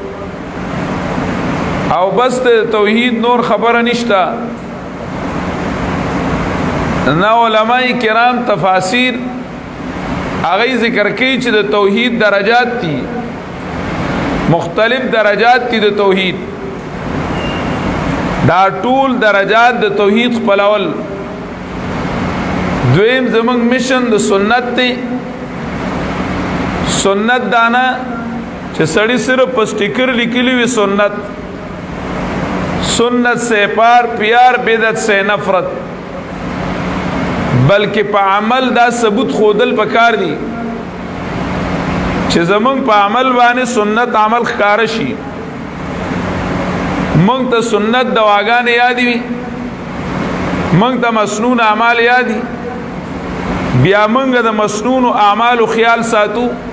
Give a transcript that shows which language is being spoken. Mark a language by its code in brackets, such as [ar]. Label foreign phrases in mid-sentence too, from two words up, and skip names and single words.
[ps] او بس د توحید نور خبره نشته نه علماء کرام تفاسیر هغه ذکر کوي چې د توحید درجات دي مختلف درجات دي د توحید دا ټول درجات د توحید خپلول دویم زمونږ مشن د سنت دی سنت دانا چې سړی صرف په سټیکر لیکلی وي [ur] سنت سے پیار بدعت سے نفرت [ps] بلکہ پا عمل دا ثبوت خودل پکار دی چې زمونږ په عمل باندې سنت عمل ښکاره شي مونږ ته سنت دواګانې یادې وي مونږ ته مسنون اعمال یادي بیا مونږ د مسنون اعمالو خیال ساتو